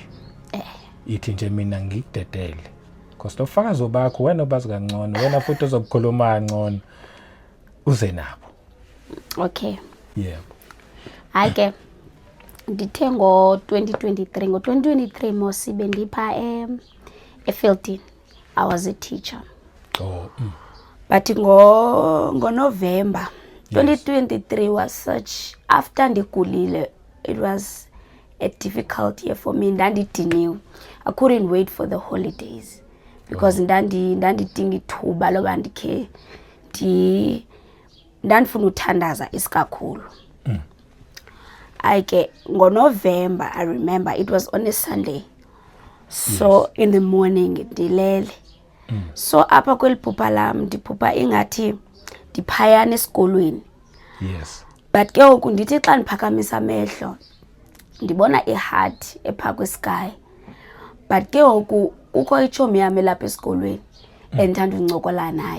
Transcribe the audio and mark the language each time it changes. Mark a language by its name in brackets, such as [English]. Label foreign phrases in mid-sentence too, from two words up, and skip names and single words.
[Zulu] Ithi nje mina ngikudedele because lofakazi obakho wena obazi kangcono wena futhi ozobukhuluma kangcono uze nabo. [English] Okay. [Xhosa] Yebo. Hayi ke ndithe ngo-2023 mosibe ndipha eFieldin. [English] I was a teacher. But ngo-November 2023 was such after ndigulile it was a difficult year for me. [Xhosa] Ndandidiniwe. [English] I couldn't wait for the holidays because [Xhosa] ndandidinga ithuba loba ndikhe ndandifuna uthandaza isikakhulu. [English] Ke ngo-November I remember it was on a Sunday. So in the morning ndilele. [Xhosa] So apha kweliphupha lam ndiphupha ingathi ndiphayana esikolweni. [English] Yes. [Xhosa] But ke ngoku ndithi xa ndiphakamisa amehlo ndibona iheart epha kwesky. But ke ngoku ukho ichomi yami lapha esikolweni endithanda uncokola nayo.